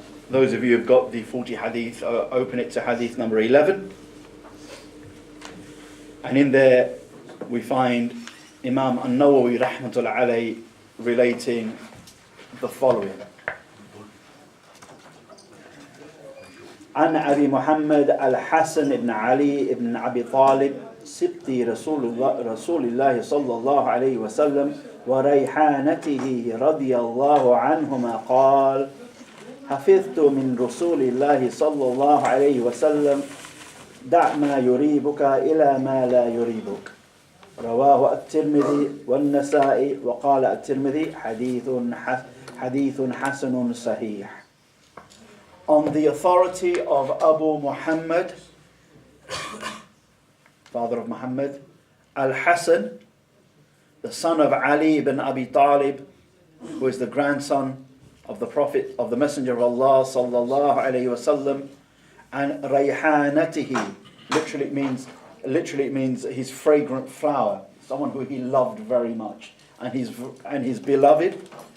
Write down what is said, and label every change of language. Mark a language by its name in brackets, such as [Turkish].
[English] Those of you who've got the 40 hadith, open it to hadith number 11. And in there we find Imam An-Nawawi rahmatullah alayhi relating the following. [Arabic] عن أبي محمد الحسن بن علي بن أبي طالب سبط رسول الله صلى الله عليه وسلم وريحانته رضي الله عنهما قال حفظت من رسول الله صلى الله عليه وسلم دع ما يريبك إلى ما لا يريبك. رواه الترمذي والنسائي وقال الترمذي حديث حسن صحيح. [English] On the authority of Abu Muhammad, father of Muhammad, Al-Hasan, the son of Ali ibn Abi Talib, who is the grandson of the Prophet, of the Messenger of Allah sallallahu alayhi wasallam, and Rayhanatihi, literally it means his fragrant flower, someone who he loved very much, and his beloved,